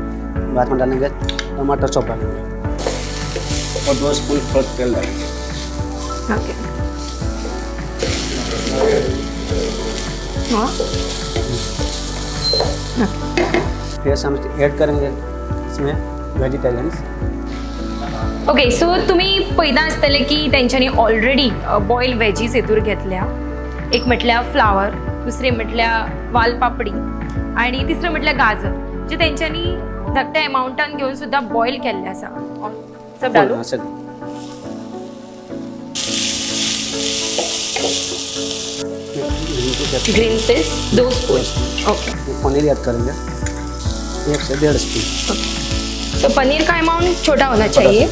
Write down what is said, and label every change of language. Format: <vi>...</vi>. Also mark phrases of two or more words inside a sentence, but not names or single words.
<hi>बाद में डालेंगे टमाटर चॉप डालेंगे और 2 स्पून थोड़ा तेल डालेंगे। ओके। हाँ। फिर हम ऐड करेंगे इसमें वेजिटेरियंस।</hi> <kok>ओके, सो तुम्ही पहिला आसतले की त्यांच्यानी</kok> <en>already boil veggies</en> <kok>हेतूर घेतल्या। एक म्हटल्या फ्लावर, दुसरे म्हटल्या वालपापडी आणि तिसरं म्हटल्या गाजर, जे त्यांच्यानी धाकट्या अमाउंटान घेऊन सुद्धा बॉईल केल्ले आसा।</kok> <hi>सब डालू।</hi> <en>green peas</en> <hi>2 स्पून। ओके। पनीर ऐड करेंगे 1 से 1.5 स्पून। तो पनीर का अमाउंट छोटा होना चाहिए।</hi>